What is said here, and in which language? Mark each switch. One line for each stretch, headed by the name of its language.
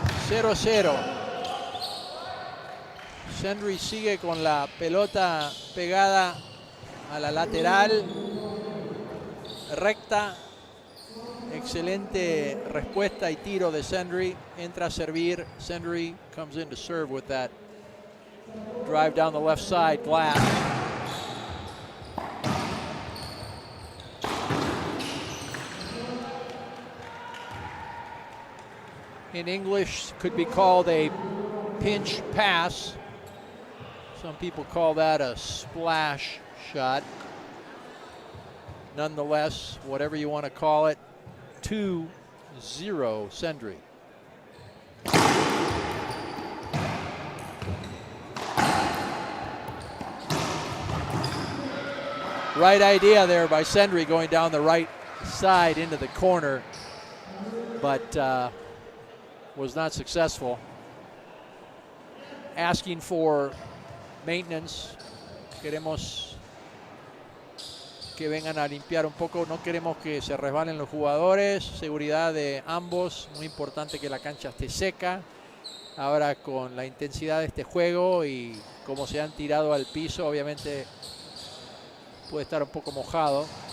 Spanish: 0-0. Sendrey sigue con la pelota pegada a la lateral. Recta. Excelente respuesta y tiro de Sendrey. Entra a servir.
English: Sendrey comes in to serve with that drive down the left side, glass. In English, could be called a pinch pass. Some people call that a splash shot. Nonetheless, whatever you want to call it, 2-0 Sendrey. Right idea there by Sendrey going down the right side into the corner, but was not successful. Asking for maintenance.
Spanish: Queremos que vengan a limpiar un poco, no queremos que se resbalen los jugadores, seguridad de ambos, muy importante que la cancha esté seca. Ahora con la intensidad de este juego y como se han tirado al piso, obviamente puede estar un poco mojado.